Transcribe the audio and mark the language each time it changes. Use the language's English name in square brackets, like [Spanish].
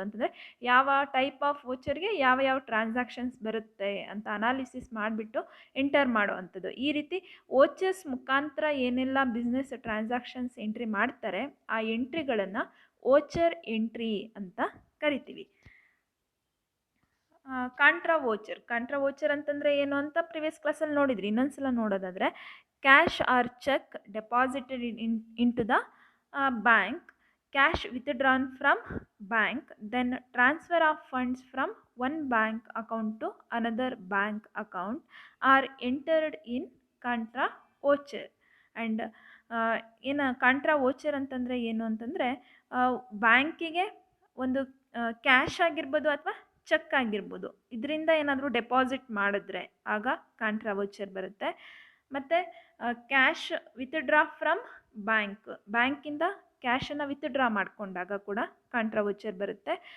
[Kannada] ಅಂತಂದರೆ ಯಾವ type of ವೋಚರ್ಗೆ ಯಾವ ಟ್ರಾನ್ಸಾಕ್ಷನ್ಸ್ ಬರುತ್ತೆ ಅಂತ ಅನಾಲಿಸಿಸ್ ಮಾಡಿಬಿಟ್ಟು ಎಂಟರ್ ಮಾಡೋವಂಥದ್ದು. ಈ ರೀತಿ ವೋಚರ್ಸ್ ಮುಖಾಂತರ ಏನೆಲ್ಲ ಬಿಸ್ನೆಸ್ ಟ್ರಾನ್ಸಾಕ್ಷನ್ಸ್ ಎಂಟ್ರಿ ಮಾಡ್ತಾರೆ ಆ ಎಂಟ್ರಿಗಳನ್ನು ವೋಚರ್ ಎಂಟ್ರಿ ಅಂತ ಕರಿತೀವಿ. ಕಾಂಟ್ರಾ ವೋಚರ್ ಅಂತಂದರೆ ಏನು ಅಂತ ಪ್ರಿವಿಯಸ್ ಕ್ಲಾಸಲ್ಲಿ ನೋಡಿದ್ರಿ. ಇನ್ನೊಂದ್ಸಲ ನೋಡೋದಾದರೆ [English] Cash or cheque deposited into the bank, cash withdrawn from bank, then transfer of funds from one bank account to another bank account are entered in contra voucher. [Kannada] And ಏನು contra voucher ಅಂತಂದರೆ ಏನು ಅಂತಂದರೆ ಬ್ಯಾಂಕಿಗೆ ಒಂದು cash ಆಗಿರ್ಬೋದು ಅಥವಾ check ಆಗಿರ್ಬೋದು, ಇದರಿಂದ ಏನಾದರೂ ಡೆಪಾಸಿಟ್ ಮಾಡಿದ್ರೆ ಆಗ ಕಾಂಟ್ರಾ ವೋಚರ್ ಬರುತ್ತೆ. ಮತ್ತು [English] cash withdraw from [Kannada] ಬ್ಯಾಂಕಿಂದ ಕ್ಯಾಶನ್ನು ವಿತ್ಡ್ರಾ ಮಾಡಿಕೊಂಡಾಗ ಕೂಡ ಕಾಂಟ್ರಾ ವೋಚರ್ ಬರುತ್ತೆ.